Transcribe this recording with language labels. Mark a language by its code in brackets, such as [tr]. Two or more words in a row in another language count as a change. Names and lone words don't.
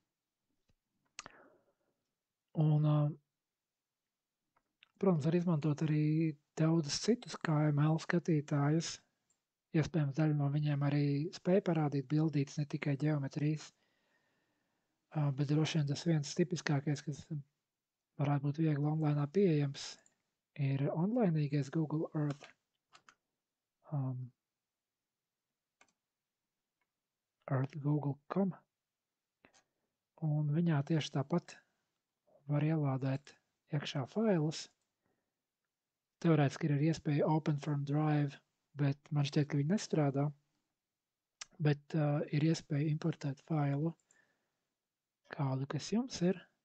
[lv] Un, protams, var izmantot arī daudzus citus KML skatītājus. Iespējams, daļa no viņiem arī spēja parādīt bildītes, ne tikai ģeometrijas. Bet droši vien tas viens tipiskākais, kas varētu būt viegli online pieejams, ir onlainīgais Google Earth. Earth.google.com. Un viņā tieši tāpat var ielādēt iekšā failus. Teorētiski ir iespēja [en] Open from Drive, [lv] bet man šķiet, ka viņi nestrādā. Bet ir iespēja importēt failu, kādu, kas jums ir.